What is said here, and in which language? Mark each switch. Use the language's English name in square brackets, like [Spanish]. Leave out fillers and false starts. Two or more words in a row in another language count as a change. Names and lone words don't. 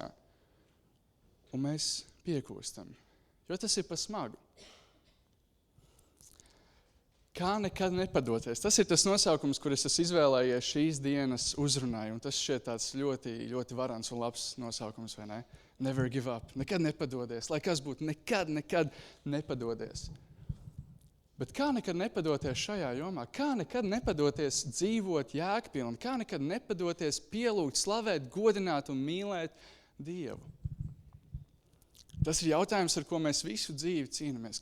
[Latvian] Un mēs piekūstam, jo tas ir pa smagu. Kā nekad nepadoties. Tas ir tas nosaukums, kur es esmu izvēlējies šīs dienas uzrunai, un tas šķiet tāds ļoti, ļoti varants un labs nosaukums, vai ne? [English] Never give up. [Latvian] Nekad nepadodies. Lai kas būtu, nekad nepadodies. Bet kā nekad nepadoties šajā jomā? Kā nekad nepadoties dzīvot jēgpilni? Kā nekad nepadoties pielūgt, slavēt, godināt un mīlēt Dievu? Tas ir jautājums, ar ko mēs visu dzīvi cīnāmies.